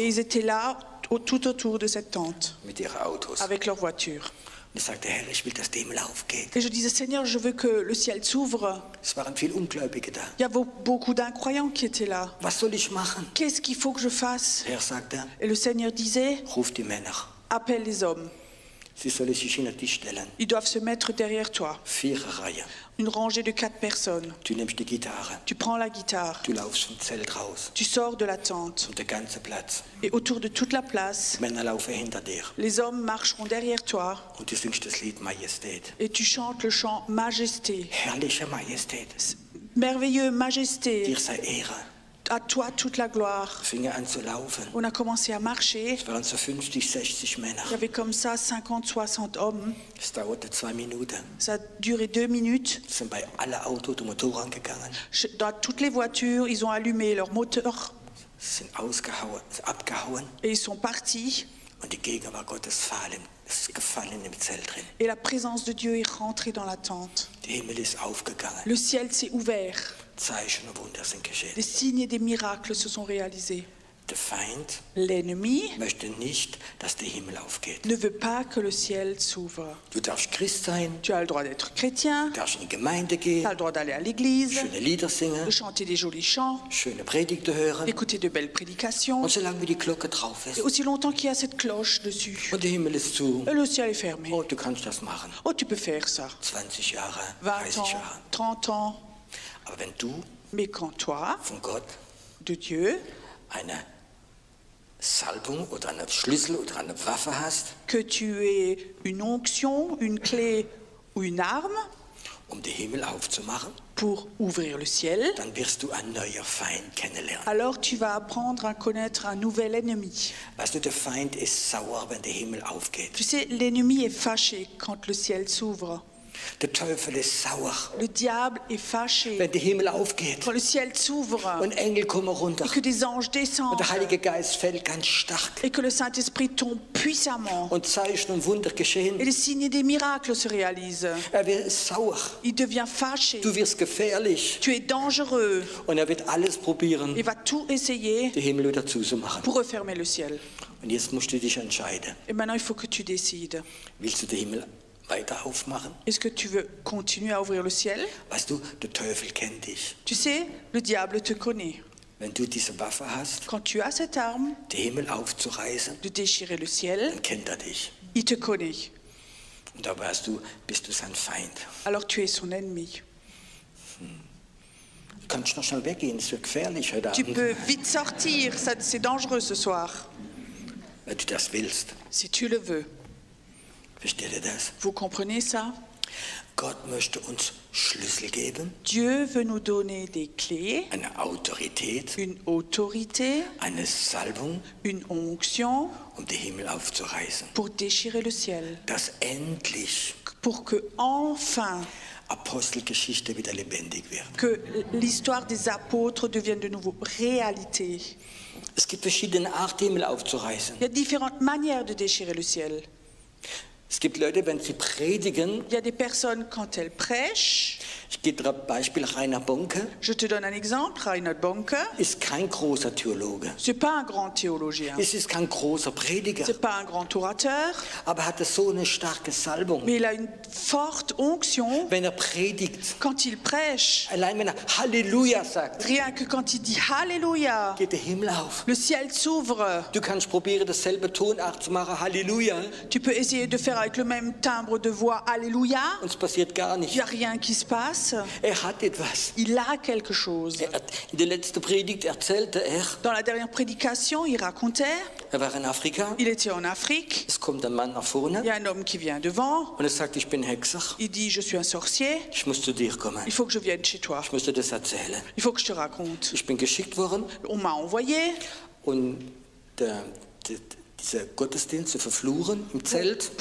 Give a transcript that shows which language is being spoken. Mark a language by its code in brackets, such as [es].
[fr] et ils étaient là tout autour de cette tente, [de] mit ihren Autos. [fr] avec leurs voitures. [de] Und ich sagte, Herr, ich will, dass der Himmel aufgeht. [fr] Et je disais, Seigneur, je veux que le ciel s'ouvre. [de] Es waren viele Ungläubige da. [fr] Il y avait beaucoup d'incroyants qui étaient là. [de] Was soll ich machen? [fr] Qu'est-ce qu'il faut que je fasse? [de] Der Herr sagte, [fr] Et le Seigneur disait, [de] ruf die Männer. [fr] appelle les hommes. [de] Sie sollen sich hinter dich stellen. [fr] Ils doivent se mettre derrière toi. [de] 4 Reihen. [fr] Une rangée de 4 personnes. [de] Du nimmst die Gitarre. [fr] Tu prends la guitare. [de] Du laufst vom Zelt raus. [fr] Tu sors de la tente. [de] Und der ganze Platz. [fr] Et autour de toute la place, [de] Männer laufen hinter dir. [fr] les hommes marcheront derrière toi. [de] Und du singst das Lied Majestät. [fr] Et tu chantes le chant Majesté. [de] Herrliche Majestät. [fr] Merveilleux, Majesté. [de] Dir sei Ehre. [fr] À toi toute la gloire. [de] Fingen an zu laufen. [fr] On a commencé à marcher. [de] Es waren so 50, 60 Männer. [fr] Il y avait comme ça 50, 60 hommes. [de] Es dauerte 2 Minuten. [fr] Ça a duré 2 minutes. [de] Es sind bei allen Autos die Motoren gegangen. [fr] Dans toutes les voitures, ils ont allumé leur moteur [de] Sie sind abgehauen. [fr] et ils sont partis. [de] Und die Gegenwart Gottes ist gefallen im Zelt drin. [fr] Et la présence de Dieu est rentrée dans la tente. [de] Der Himmel ist aufgegangen. [fr] Le ciel s'est ouvert. [de] Zeichen und Wunder sind geschehen. [fr] Des signes et des miracles se sont réalisés. [de] Der Feind [fr] L'ennemi [de] möchte nicht, dass der Himmel aufgeht. [fr] ne veut pas que le ciel s'ouvre. [de] Du darfst Christ sein, [fr] Tu as le droit d'être chrétien, [de] du darfst in die Gemeinde [fr] tu as [de] gehen, [fr] le droit d'aller à l'église, [de] schöne Lieder singen, [fr] de chanter des jolis chants, [de] schöne Predigten hören. [fr] d'écouter de belles prédications. [de] Und solange wie die Glocke drauf [fr] Et [de] ist [fr] aussi longtemps qu'il y a cette cloche dessus, [de] und der Himmel ist zu, [fr] le ciel est fermé. [de] oh, du kannst das machen. [fr] Oh, tu peux faire ça. [de] 20 Jahre, [fr] 20 30 ans, [de] Jahre. [fr] 30 ans. [de] Aber wenn du [fr] Mais quand toi, [de] von Gott [fr] de Dieu, [de] eine Salbung oder einen Schlüssel oder eine Waffe hast, [fr] que tu aies une onction, une clé ou une arme [de] um den Himmel aufzumachen, [fr] pour ouvrir le ciel, [de] dann wirst du einen neuen Feind kennenlernen. [fr] alors tu vas apprendre à connaître un nouvel ennemi. [de] Weißt du, der Feind ist sauer, wenn der Himmel aufgeht. [fr] Tu sais, l'ennemi est fâché quand le ciel s'ouvre. [de] Der Teufel ist sauer, [fr] Le diable est fâché [de] wenn der Himmel aufgeht [fr] quand le ciel s'ouvre [de] und Engel kommen runter [fr] et que des anges [de] und [fr] descendent [de] der Heilige Geist fällt ganz stark [fr] et que le Saint-Esprit tombe puissamment [de] und Zeichen und Wunder [fr] et [de] geschehen. [fr] les signes et des miracles se réalisent. [de] Wird sauer, [fr] Il devient fâché. [de] du wirst gefährlich [fr] Tu es dangereux. [de] und wird alles probieren, [fr] Il va tout essayer [de] den Himmel wieder zuzumachen. [fr] pour refermer le ciel. [de] Und jetzt musst du dich entscheiden. [fr] Et maintenant, il faut que tu décides. [de] Willst du den Himmel weiter aufmachen? [fr] Est-ce que tu veux continuer à ouvrir le ciel? [de] Weißt du, der Teufel kennt dich. [fr] Tu sais, le diable te connaît. [de] Wenn du diese Waffe hast, [fr] Quand tu as cette arme [de] den Himmel aufzureißen, [fr] de déchirer le ciel, [de] dann kennt er dich. [fr] il te connaît. [de] Und da bist du sein Feind. [fr] alors tu es son ennemi. [de] Du kannst noch schnell weggehen, es wird gefährlich heute [fr] Tu [de] Abend, [fr] peux vite sortir, c'est dangereux ce soir, [de] wenn du das willst. [fr] si tu le veux. [de] Versteht ihr das? [fr] Vous comprenez ça? [de] Gott möchte uns Schlüssel geben, [fr] Dieu veut nous donner des clés, [de] eine Autorität, [fr] une autorité, [de] eine Salbung, [fr] une onction [de] um den Himmel aufzureißen. [fr] pour déchirer le ciel, [de] Dass endlich [fr] pour que enfin [de] Apostelgeschichte wieder lebendig wird. [fr] que l'histoire des apôtres devienne de nouveau réalité. [de] Es gibt verschiedene Arten, Himmel aufzureißen. [fr] Il y a différentes manières de déchirer le ciel. [de] Es gibt Leute, wenn sie predigen, [fr] Il y a des personnes, quand elles prêchent, [de] ich gebe dir ein Beispiel, Rainer Bonke [fr] je te donne un exemple, Reinhard Bonke, [de] ist kein großer Theologe. [fr] c'est pas un grand théologien, [de] Es ist kein großer Prediger, [fr] c'est pas un grand orateur, [de] aber er hatte so eine starke Salbung. [fr] mais il a une forte onction [de] Wenn er predigt, [fr] quand il prêche. [de] allein wenn er Halleluja sagt, [fr] Rien que quand il dit Alléluia, [de] geht der Himmel auf. [fr] le ciel s'ouvre. [de] Du kannst probieren, dasselbe Tonart zu machen, Halleluja, [fr] Tu peux essayer de faire avec le même timbre de voix Alléluia, [de] und es passiert gar [fr] il [de] nicht. [fr] n'y a rien qui se passe. [de] Er hat etwas. [fr] Il a quelque chose. [de] In der letzten Predigt erzählte er, [fr] Dans la dernière prédication, il racontait, [de] er war in Afrika, [fr] il était en Afrique, [de] es kommt ein Mann nach [fr] il y [de] vorne [fr] a un homme qui vient devant, [de] und er sagt, ich bin Hexer, [fr] il dit je suis un sorcier, [de] ich muss zu dir kommen, [fr] il faut que je vienne chez toi, [de] ich muss dir das erzählen. [fr] il faut que je te raconte. [de] Ich bin geschickt worden, [fr] On m'a envoyé [de] und dieser Gottesdienst zu verfluchen im Zelt.